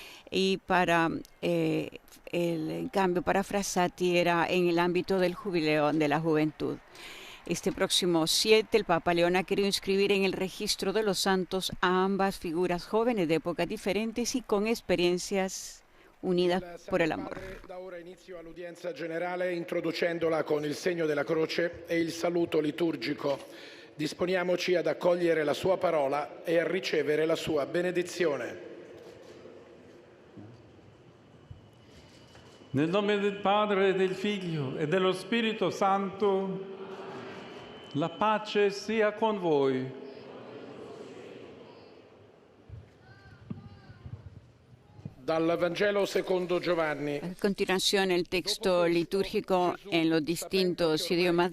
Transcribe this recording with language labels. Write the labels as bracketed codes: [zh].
[es] Y en cambio, para Frassati era en el ámbito del jubileo de la juventud. Este próximo 7, el Papa León ha querido inscribir en el registro de los santos a ambas figuras jóvenes de épocas diferentes y con experiencias unidas por el amor. [it] Da ora inizio all'udienza generale introducendola con il segno della croce e il saluto liturgico. Disponiamoci ad accogliere la sua parola e a ricevere la sua benedizione. Nel nome del Padre, del Figlio e dello Spirito Santo, la pace sia con voi. Dal Vangelo secondo Giovanni. [es] A continuación, el texto litúrgico en los distintos idiomas.